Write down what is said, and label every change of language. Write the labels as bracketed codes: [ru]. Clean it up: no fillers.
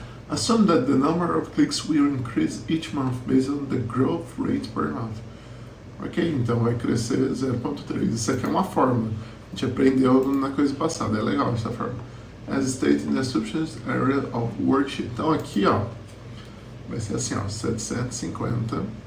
[en] Assume that the number of clicks will increase each month based on the growth rate per month. [pt] Ok, então vai crescer 0.3. Isso aqui é uma fórmula. A gente aprendeu na coisa passada, é legal essa fórmula. [en] As stated in the assumptions area of worksheet. [pt] Então aqui, ó, vai ser assim, ó, 750.